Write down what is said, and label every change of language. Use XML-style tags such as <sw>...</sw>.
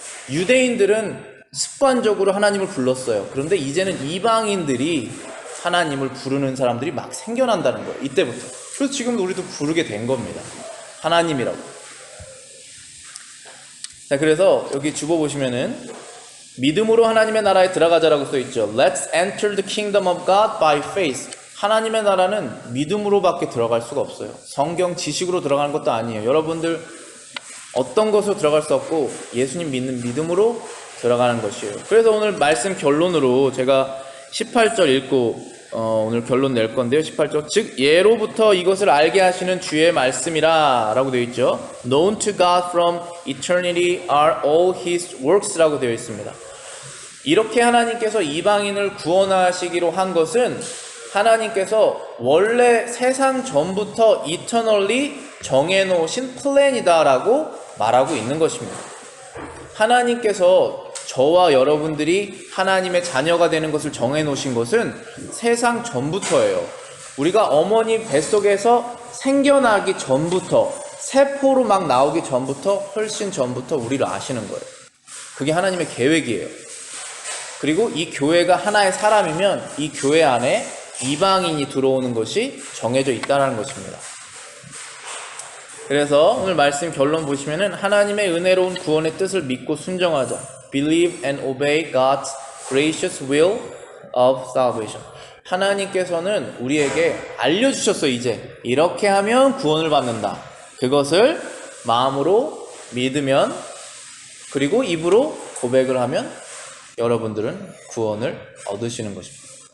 <ko>유대인들은 습관적으로 하나님을 불렀어요. 그런데 이제는 이방인들이 하나님을 부르는 사람들이 막 생겨난다는 거예요. 이때부터. 그래서 지금도 우리도 부르게 된 겁니다. 하나님이라고. 자, 그래서 여기 주보 보시면은 믿음으로 하나님의 나라에 들어가자라고 써있죠.</ko> <en>Let's enter the kingdom of God by faith.</en> <ko>하나님의 나라는 믿음으로밖에 들어갈 수가 없어요. 성경 지식으로 들어가는 것도 아니에요. 여러분들 어떤 것으로 들어갈 수 없고 예수님 믿는 믿음으로 들어가는 것이에요. 그래서 오늘 말씀 결론으로 제가 18절 읽고 오늘 결론 낼 건데요. 18절. 즉 예로부터 이것을 알게 하시는 주의 말씀이라 라고 되어 있죠.</ko> <en>Known to God from eternity are all His works</en> <ko>라고 되어 있습니다. 이렇게 하나님께서 이방인을 구원하시기로 한 것은 하나님께서 원래 세상 전부터 eternally 정해놓으신 플랜이다라고 말하고 있는 것입니다. 하나님께서 저와 여러분들이 하나님의 자녀가 되는 것을 정해놓으신 것은 세상 전부터예요. 우리가 어머니 뱃속에서 생겨나기 전부터, 세포로 막 나오기 전부터, 훨씬 전부터 우리를 아시는 거예요. 그게 하나님의 계획이에요. 그리고 이 교회가 하나의 사람이면 이 교회 안에 이방인이 들어오는 것이 정해져 있다는 것입니다. 그래서 오늘 말씀 결론 보시면은 하나님의 은혜로운 구원의 뜻을 믿고 순종하자.</ko> <en>Believe and obey God's gracious will of salvation.</en> <ko>하나님께서는 우리에게 알려주셨어요. 이제 이렇게 하면 구원을 받는다. 그것을 마음으로 믿으면 그리고 입으로 고백을 하면 여러분들은 구원을 얻으시는 것입니다.</ko>